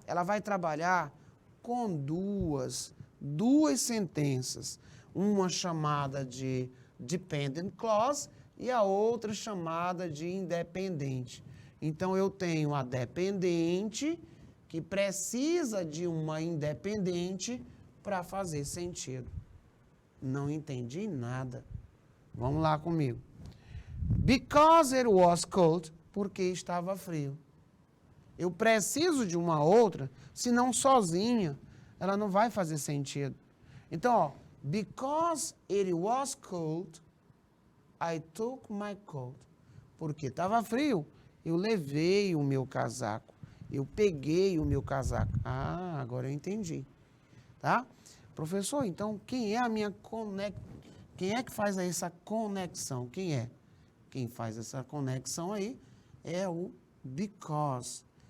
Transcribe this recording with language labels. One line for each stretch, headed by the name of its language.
Portuguese: Ela vai trabalhar com duas sentenças, uma chamada de dependent clause e a outra chamada de independente. Então, eu tenho a dependente, que precisa de uma independente para fazer sentido. Não entendi nada. Vamos lá comigo.
English: Because it was cold,
Portuguese: porque estava frio. Eu preciso de uma outra, senão sozinha ela não vai fazer sentido. Então, ó,
English: because it was cold, I took my coat.
Portuguese: Porque estava frio, eu levei o meu casaco. Eu peguei o meu casaco. Ah, agora eu entendi. Tá? Professor, então quem é a minha Quem é que faz essa conexão? Quem é? Quem faz essa conexão aí é o because.